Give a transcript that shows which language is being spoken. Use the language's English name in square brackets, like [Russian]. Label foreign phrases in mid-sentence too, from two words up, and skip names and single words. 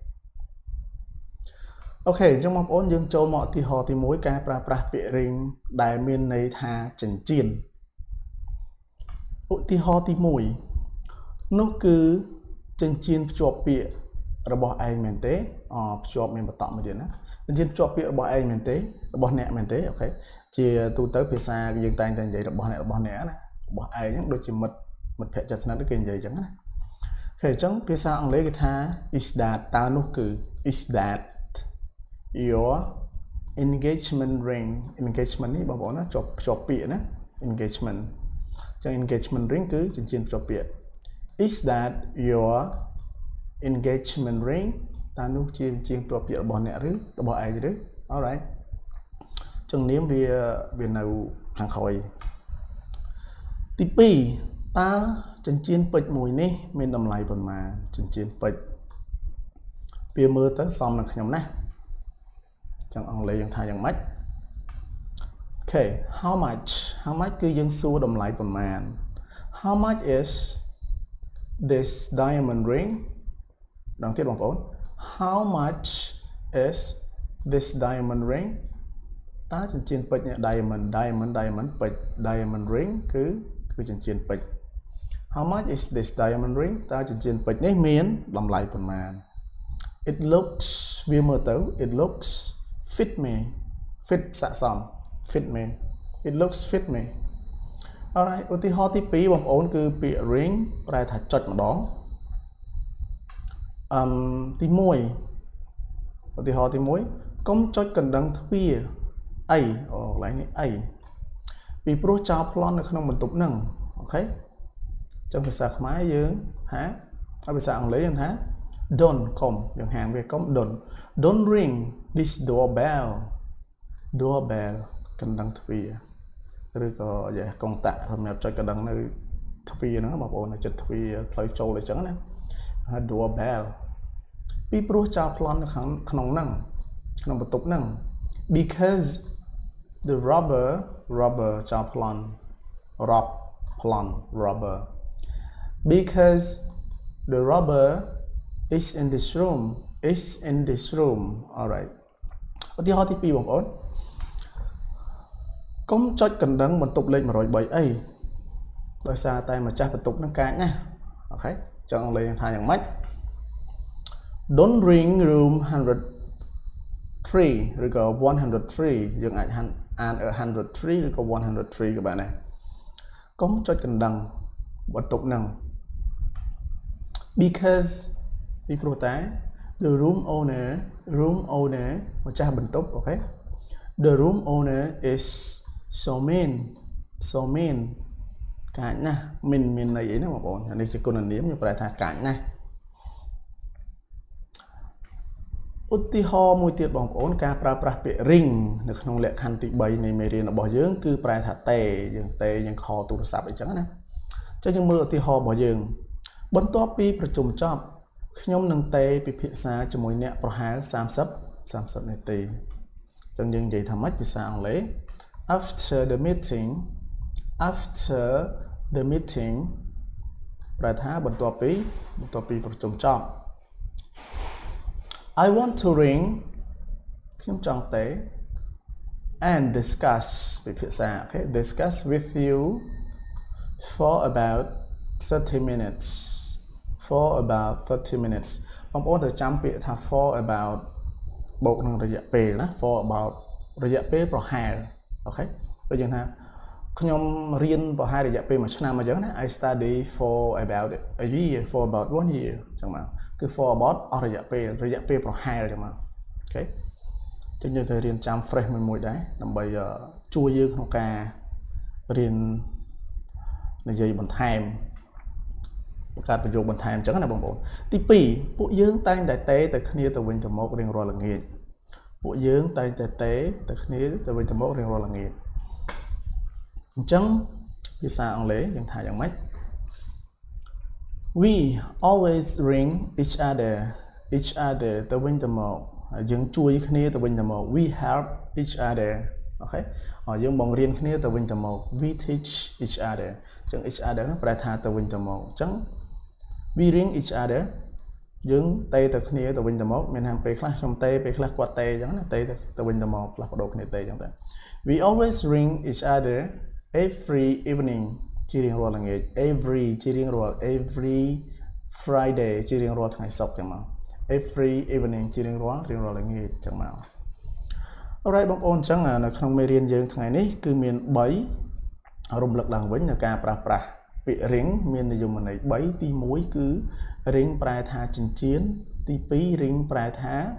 [Khmer] អូខេអញ្ចឹងបងប្អូនយើងចូលមកឧទាហរណ៍ទី1ការប្រើប្រាស់ពាក្យ ring ដែលមានន័យថាចិញ្ចៀនឧទាហរណ៍ទី1នោះគឺចិញ្ចៀនភ្ជាប់ពាក្យរបស់ឯងមែនទេភ្ជាប់មានបន្តមួយទៀតណាចិញ្ចៀនភ្ជាប់ពាក្យរបស់ឯងមែនទេរបស់អ្នកមែនទេអូខេជាទូទៅភាសាយើងតែងតែនិយា យរបស់អ្នកណារបស់ឯងហ្នឹងដូចជាមិត្តភក្តិជិតស្និទ្ធគេនិយាយអញ្ចឹងណាអូខេអញ្ចឹងភាសាអង់គ្លេសគេថា is that តើនោះគឺ [English] is that your engagement ring engagement [Khmer] នេះបងប្អូនណាភ្ជាប់ពាក្យណា engagement អញ្ចឹង [English] engagement ring [Khmer] គឺចិញ្ចៀន ភ្ជាប់ពាក្យ [English] is that your engagement ring [Khmer] តើនោះជាជាងភ្ជាប់ពាក្យរបស់អ្នកឬរបស់ឯងឬ alright ចឹងនាមវានៅខាងក្រោយទី2តើចិញ្ចៀនពេជ្រមួយ នេះមានតម្លៃប៉ុន្មានចិញ្ចៀនពេជ្រវាមើលទៅសមនឹងខ្ញុំណាចឹងអង់គ្លេសយើងថាយ៉ាងម៉េច [English] Okay how much [Khmer] គឺយើង សួរតម្លៃប៉ុន្មាន [English] How much is this diamond ring [Khmer] ដងទៀតបងប្អូន [English] How much is this diamond ring តើ [Khmer] ចិញ្ចៀនពេជ្រនេះ diamond ពេជ្រ [English] diamond ring [Khmer] គឺចិញ្ចៀនពេជ្រ [English] How much is this diamond ring [Khmer] តើចិញ្ចៀនពេជ្រនេះមានតម្លៃប៉ុន្មាន [English] It looks [Khmer] វាមើលទៅ [English] It looks fit me fit [Khmer] ស័ក្តិសម [English] fit me It looks fit me Alright [Khmer] ឧទាហរណ៍ទី2បងប្អូនគឺពាក្យ ring ប្រែថាចុចម្ដង ទី1ឧទាហរណ៍ទី1កុំចុចកណ្ដឹងទ្វារអីកន្លែងនេះអីពីព្រោះចោលប្លន់នៅក្នុងបន្ទប់ហ្នឹងអូខេចឹងភាសាខ្មែរយើងថាហើយភាសាអង់គ្លេសយើងថា don't កុំយើងហាមវាកុំ [English] don't ring this doorbell [Khmer] កណ្ដឹងទ្វារឬក៏កុងតាក់សម្រាប់ចុចកណ្ដឹងនៅទ្វារហ្នឹងបងប្អូននៅចិត្តទ្វារផ្លូវចូលអញ្ចឹងណា doorbell ពីព្រោះចោលប្លន់នៅក្នុងហ្នឹងក្នុងបន្ទប់ហ្នឹង [English] because the robber [Khmer] ចោលប្លន់ [English] robber because the robber is in this room alright [Khmer] ឧទាហរណ៍ទី2បងប្អូ នកុំចុចកណ្ដឹងបន្ទប់លេខ103អីដោយសារតែម្ចាស់បន្ទប់ហ្នឹងកាចណាអូខេចង់លេងថាយ៉ាងម៉េច [English] Don't ring room 103 [Khmer] ឬក៏103យើងអាចអាន103ឬក៏103ក៏បានដែរកុំចុចកណ្ដឹងបន្ទប់ហ្នឹង because ពីព្រោះតែ [English] the room owner [Khmer] ម្ចាស់បន្ទប់អូខេ [English] the room owner is so mean [Khmer] កាចណាស់មានន័យអីណាបងប្អូនអានេះជាគុណនាមខ្ញុំប្រែថាកាចណាស់ ឧទាហរណ៍មួយទៀតបងប្អូនការប្រើប្រាស់ពាក្យ ring នៅក្នុងលក្ខខណ្ឌទី3នៃមេរៀនរបស់យើងគឺប្រែថាតេយើងខលទូរស័ព្ទអីចឹងណាចុះយើងមើលឧទាហរណ៍របស់យើងបន្ទាប់ពីប្រជុំចប់ខ្ញុំនឹងតេពិភាក្សាជាមួយអ្នកប្រហែល30នាទីចឹងយើងនិយាយថាម៉េចភាសាអង់គ្លេស [English] after the meeting [Khmer] ប្រែថាបន្ទាប់ពីប្រជុំចប់ [English] I want to ring [Khmer] ខ្ញុំចង់តេ [English] and discuss [Khmer] ពិភាក្សាអូខេ [English] discuss with you for about 30 minutes for about 30 minutes [Khmer] បងប្អូនត្រូវចាំពាក្យថា [English] for [Khmer] about បូកនឹងរយៈពេលណា [English] for about [Khmer] រយៈពេលប្រហែលអូខេដូចយ៉ាងថាខ្ញុំរៀនប្រហែលរយៈពេល1ឆ្នាំអញ្ចឹងណា [English] I study for about a year for about 1 year [Khmer] អញ្ចឹងមកគឺ [English] for about [Khmer] អស់រយៈពេលប្រហែលអញ្ចឹង មកអូខេចឹងយើងត្រូវរៀនចាំ phrase មួយដែរដើម្បីជួយយើងក្នុងការរៀននិយាយបន្ថែមបង្កើតប្រយោគបន្ថែមអញ្ចឹងណាបងប្អូនទី2ពួកយើងតែងតែទៅគ្នាទៅវិញទៅមករៀងរាល់ល្ងាចពួកយើងតែងតែទៅគ្នាទៅវិញទៅមករៀងរាល់ល្ងាចអញ្ចឹងភាសាអង់គ្លេសយើងថាយ៉ាងម៉េច [English] We always ring each other [Khmer] ទៅវិញទៅមកយើងជួយគ្នាទៅវិញទៅមក [English] We help each other [Khmer] អូខេយើងបង្រៀនគ្នាទៅវិញទៅមក [English] We teach each other [Khmer] អញ្ចឹង each other ហ្នឹងប្រែថាទៅវិញទៅមកអញ្ចឹង [English] We ring each other [Khmer] យើងទៅគ្នាទៅវិញទៅមកមានថាពេលខ្លះខ្ញុំពេលខ្លះគាត់ អញ្ចឹងណាទៅវិញទៅមកផ្លាស់ប្ដូរគ្នាអញ្ចឹងទៅ [English] We always ring each other every evening [Khmer] ជារៀងរាល់ល្ងាច every ជារៀងរាល់ [English] every Friday [Khmer] ជារៀងរាល់ថ្ងៃសុក្រចឹងមក [English] every evening [Khmer] ជារៀងរាល់ល្ងាចចឹងមក Alright បងប្អូនចឹងនៅក្នុងមេរៀនយើងថ្ងៃនេះគឺមាន3រំលឹកឡើងវិញនៅការប្រើប្រាស់ពាក្យ ring មាននយមន័យ3ទី1គឺ ring ប្រែថាចិញ្ចៀនទី2 ring ប្រែថា